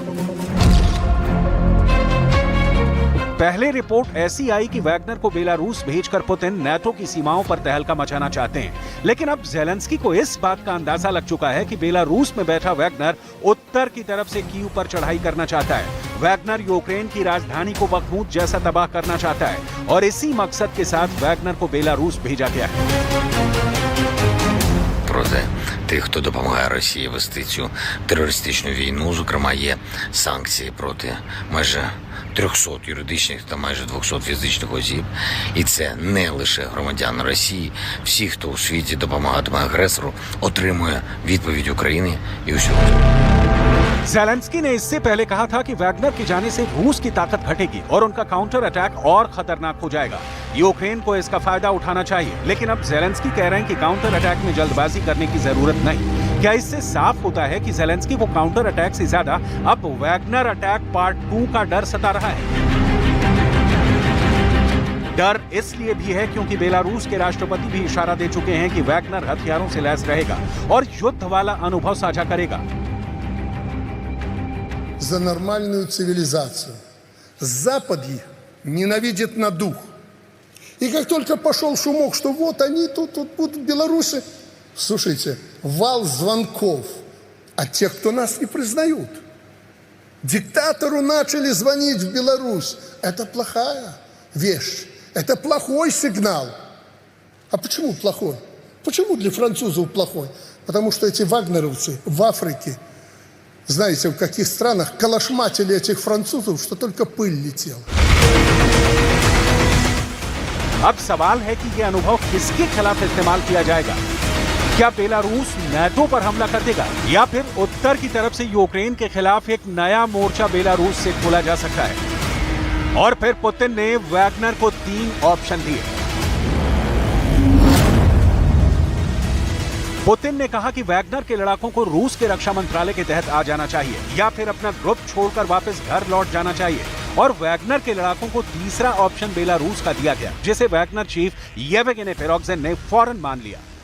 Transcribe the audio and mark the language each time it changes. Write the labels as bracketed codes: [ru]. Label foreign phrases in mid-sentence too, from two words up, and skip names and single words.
[hi] पहले रिपोर्ट ऐसी आई कि वैगनर को बेलारूस भेजकर पुतिन नाटो की सीमाओं पर तहलका मचाना चाहते हैं, लेकिन अब ज़ेलेंस्की को इस बात का अंदाजा लग चुका है कि बेलारूस में बैठा वैगनर उत्तर की तरफ से कीव पर चढ़ाई करना चाहता है। वैगनर यूक्रेन की राजधानी को बखमूद जैसा तबाह करना चाहता है और इसी मकसद के साथ वैगनर को बेलारूस भेजा गया है। [uk] Проти тих, хто допомагає Росії вести цю терористичну війну, зокрема, є санкції проти майже 300 юридичних та майже 200 фізичних осіб. І це не лише громадяни Росії. Всі, хто у світі допомагатиме агресору, отримує відповідь України і усього. [hi] ज़ेलेंस्की ने इससे पहले कहा था कि वैगनर के जाने से रूस की ताकत घटेगी और उनका [en] counter attack [hi] और खतरनाक हो जाएगा। यूक्रेन को इसका फायदा उठाना चाहिए, लेकिन अब ज़ेलेंस्की कह रहे हैं कि [en] counter attack [hi] में जल्दबाजी करने की जरूरत नहीं। क्या इससे साफ होता है कि ज़ेलेंस्की को [en] counter attack [hi] से ज्यादा अब वैगनर [en] attack part [hi] 2 का डर सता रहा है? डर इसलिए भी है क्योंकि बेलारूस के राष्ट्रपति भी इशारा दे चुके हैं कि वैगनर हथियारों से लैस रहेगा और युद्ध वाला अनुभव साझा करेगा। [ru] За нормальную цивилизацию. Запад их ненавидит на дух. И как только пошел шумок, что вот они тут будут в Беларуси, слушайте, вал звонков от тех, кто нас не признают. Диктатору начали звонить в Беларусь. Это плохая вещь. Это плохой сигнал. А почему плохой? Почему для французов плохой? Потому что эти вагнеровцы в Африке, знаете, в каких странах калашматили этих французов, что только пыль летела. [hi] अब सवाल है कि यह अनुभव किसके खिलाफ इस्तेमाल किया जाएगा? क्या बेलारूस नाटो पर हमला कर देगा या फिर उत्तर की तरफ से यूक्रेन के खिलाफ एक नया मोर्चा बेलारूस से खोला जा सकता है? और फिर पुतिन ने वैगनर को 3 ऑप्शन दिए। पुतिन ने कहा कि वैगनर के लड़ाकों को रूस के रक्षा मंत्रालय के तहत आ जाना चाहिए या फिर अपना ग्रुप छोड़कर वापस घर लौट जाना चाहिए, और वैगनर के लड़ाकों को तीसरा ऑप्शन बेलारूस का दिया गया, जिसे वैगनर चीफ येवगेनी प्रिगोजिन ने फौरन मान लिया।